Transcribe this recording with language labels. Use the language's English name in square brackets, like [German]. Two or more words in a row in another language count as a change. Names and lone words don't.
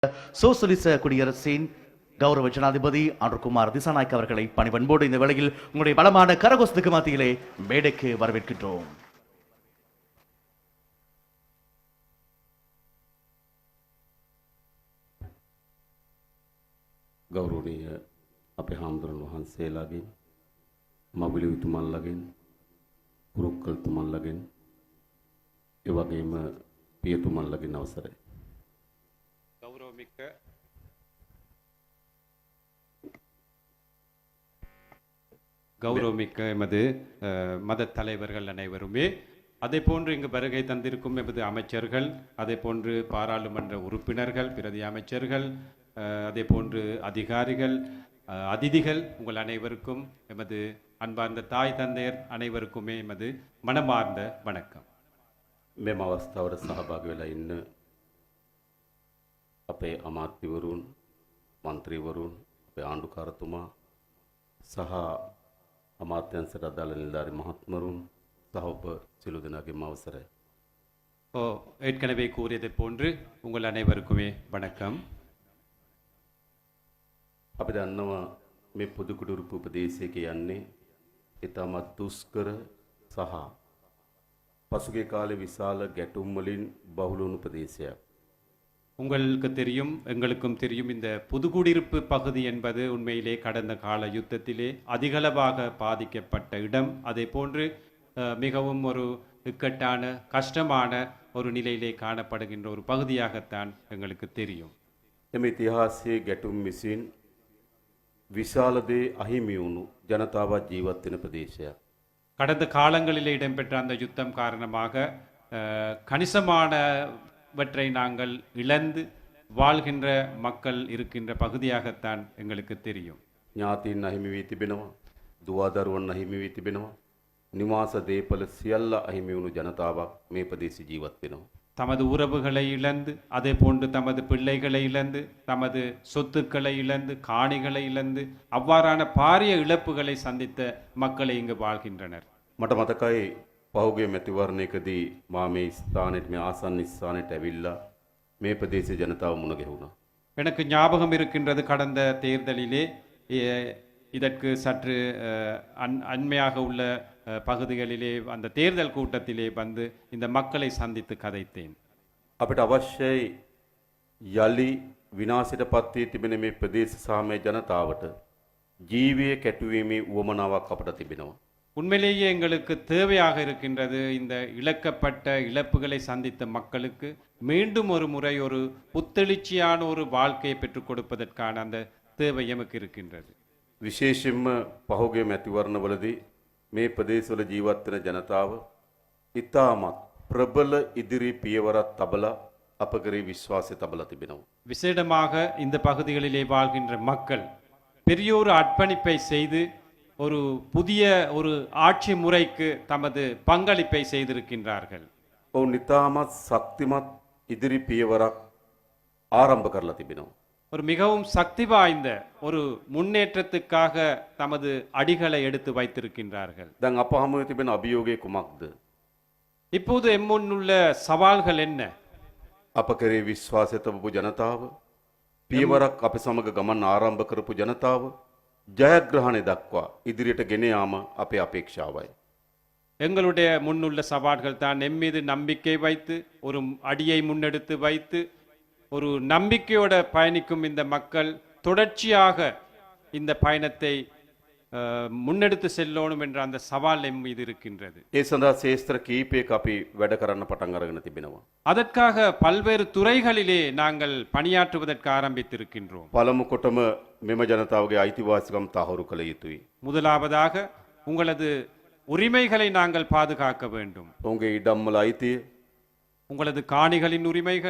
[Tamil] சோசலிச குடியரசின் கௌரவ ஜனாதிபதி அனுர்குமார் திசாநாயக் அவர்களை பணிவன்போடு இந்த வேளையில் உங்களுடைய பலமான கரகோஷத்துக்கு மத்தியிலே மேடைக்கு வரவேற்கின்றோம். [Sinhala] ගෞරවනීය අපේ හාමුදුරන් වහන්සේලාගෙන් මවිලුතුමන්ලගෙන් පුරුක්කල්තුමන්ලගෙන් ඒ වගේම පියතුමන්ලගෙන් අවසරයි. [Tamil] கௌரவமிக்க எமது மத தலைவர்கள் அனைவருமே அதே போன்று இங்கு வருகை தந்திருக்கும் எமது அமைச்சர்கள், அதே போன்று பாராளுமன்ற உறுப்பினர்கள், பிரதி அமைச்சர்கள், அதே போன்று அதிகாரிகள், அதிதிகள், உங்கள் அனைவருக்கும் எமது அன்பார்ந்த தாய் தந்தையர் அனைவருக்குமே எமது மனமார்ந்த வணக்கம். [Sinhala] මෙම අවස්ථාවට සහභාගී වෙලා ඉන්න අපේ අමාත්‍යවරුන්, මන්ත්‍රීවරුන්, අපේ ආණ්ඩුකාරතුමා සහ අමාත්‍යංශයට අදාළ නිලධාරි මහත්මරුන් සහ ඔබ සියලු දෙනාගේම අවසරයි. [Tamil] ஏற்கனவே கூறியதை போன்று உங்கள் அனைவருக்குமே வணக்கம். [Sinhala] අපි දන්නවා මේ පොදු කුඩුරුපු ප්‍රදේශයක යන්නේ ඉතාමත් දුෂ්කර සහ පසුගිය කාලේ විශාල ගැටුම් වලින් බහුල වුණු ප්‍රදේශයක්. [Tamil] உங்களுக்கு தெரியும், எங்களுக்கும் தெரியும், இந்த புதுக்குடியிருப்பு பகுதி என்பது உண்மையிலே கடந்த கால யுத்தத்திலே அதிகளவாக பாதிக்கப்பட்ட இடம். அதே போன்று மிகவும் ஒரு இக்கட்டான கஷ்டமான ஒரு நிலையிலே காணப்படுகின்ற ஒரு பகுதியாகத்தான் எங்களுக்கு தெரியும். [Sinhala] එම ඉතිහාසයේ ගැටුම් විසින් විශාල දේ අහිමි වුණු ජනතාවත් ජීවත් වෙන ප්‍රදේශයක්. [Tamil] கடந்த காலங்களிலே இடம்பெற்ற அந்த யுத்தம் காரணமாக கணிசமானவற்றை நாங்கள் இழந்து வாழ்கின்ற மக்கள் இருக்கின்ற பகுதியாகத்தான் எங்களுக்கு தெரியும். [Sinhala] ඥාතීන් අහිමි වී තිබෙනවා, දුවදරුවන් අහිමි වී තිබෙනවා, නිවාස දේපල සියල්ල අහිමි වුණු ජනතාවක් මේ ප්‍රදේශයේ ජීවත් වෙනවා. [Tamil] தமது உறவுகளை இழந்து, அதே போன்று தமது பிள்ளைகளை இழந்து, தமது சொத்துக்களை இழந்து, காணிகளை இழந்து, அவ்வாறான பாரிய இழப்புகளை சந்தித்த மக்களை இங்கு வாழ்கின்றனர். [Sinhala] මට මතකයි පහුගිය මැතිවරණයකදී මා මේ ස්ථානෙට, මේ ආසන්න ස්ථානෙට ඇවිල්ලා මේ ප්‍රදේශයේ ජනතාව මුණ ගැහුණා. [Tamil] எனக்கு ஞாபகம் இருக்கின்றது, கடந்த தேர்தலிலே இதற்கு சற்று அண்மையாக உள்ள பகுதிகளிலே அந்த தேர்தல் கூட்டத்திலே வந்து இந்த மக்களை சந்தித்து கதைத்தேன். [Sinhala] අපිට අවශ්‍යයි යලි විනාශයට පත් වී තිබෙන මේ ප්‍රදේශ සාමය ජනතාවට ජීවය කැටුවීමේ උවමනාවක් අපට තිබෙනවා. [Tamil] உண்மையிலேயே எங்களுக்கு தேவையாக இருக்கின்றது, இந்த இழக்கப்பட்ட இழப்புகளை சந்தித்த மக்களுக்கு மீண்டும் ஒரு முறை ஒரு புத்தெழுச்சியான ஒரு வாழ்க்கையை பெற்றுக் கொடுப்பதற்கான அந்த தேவை எமக்கு இருக்கின்றது. [Sinhala] විශේෂයෙන්ම පහුගිය මැතිවරණවලදී මේ ප්‍රදේශවල ජීවත් වෙන ජනතාව ඉතාමත් ප්‍රබල ඉදිරි පියවරක් තබලා අප කරේ විශ්වාසය තබලා තිබෙනවා. [Tamil] விசேடமாக இந்த பகுதிகளிலே வாழ்கின்ற மக்கள் பெரிய ஒரு அர்ப்பணிப்பை செய்து ஒரு புதிய ஒரு ஆட்சி முறைக்கு தமது பங்களிப்பை செய்திருக்கின்றார்கள். [Sinhala] ඔවුන් ඉතාමත් ශක්තිමත් ඉදිරි පියවරක් ආරම්භ කරලා තිබෙනවා. [Tamil] ஒரு மிகவும் சக்தி வாய்ந்த ஒரு முன்னேற்றத்துக்காக தமது அடிகளை எடுத்து வைத்திருக்கின்றார்கள். [Sinhala] දැන් අප හමුවේ තිබෙන අභියෝගය කුමක්ද? [Tamil] இப்போது எம்முன்னுள்ள சவால்கள் என்ன? [Sinhala] අප කරේ විශ්වාසය තබපු ජනතාව, පියවරක් අප සමග ගමන් ආරම්භ කරපු ජනතාව ජයග්‍රහණය දක්වා ඉදිරියට ගෙන යාම අපේ අපේක්ෂාවයි. [Tamil] எங்களுடைய முன்னுள்ள சவால்கள் தான் எம் மீது நம்பிக்கை வைத்து ஒரு அடியை முன்னெடுத்து வைத்து ஒரு நம்பிக்கையோட பயணிக்கும் இந்த மக்கள் தொடர்ச்சியாக இந்த பயணத்தை முன்னெடுத்து செல்லணும் என்ற அந்த சவால் எம் மீது இருக்கின்றது. [Sinhala] ඒ සඳහා ශේෂ්ත්‍ර කීපයක අපි වැඩ කරන්න පටන් අරගෙන තිබෙනවා. [Tamil] அதற்காக பல்வேறு துறைகளிலே நாங்கள் பணியாற்றுவதற்கு ஆரம்பித்திருக்கின்றோம். [Sinhala] පළමු කොටම මෙම ජනතාවගේ අයිතිවාසිකම් තහවුරු කළ යුතුයි. [Tamil] முதலாவதாக உங்களது உரிமைகளை நாங்கள் பாதுகாக்க வேண்டும். [Sinhala] ඔවුන්ගේ ඉඩම්වල අයිතිය, [Tamil] உங்களது காணிகளின் உரிமைகள்,